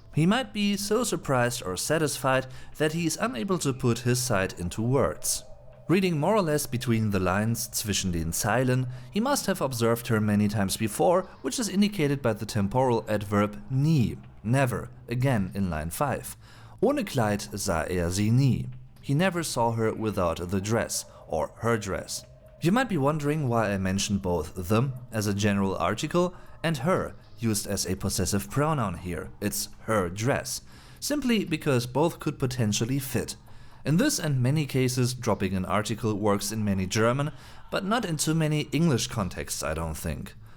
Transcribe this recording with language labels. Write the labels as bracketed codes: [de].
[en] He might be so surprised or satisfied that he is unable to put his side into words. Reading more or less between the lines, [de] zwischen den Zeilen, [en] he must have observed her many times before, which is indicated by the temporal adverb nie, never, again in line 5. [de] Ohne Kleid sah er sie nie. [en] He never saw her without the dress, or her dress. You might be wondering why I mentioned both them as a general article and her used as a possessive pronoun here. It's her dress. Simply because both could potentially fit. In this and many cases, dropping an article works in many German, but not in too many English contexts, I don't think.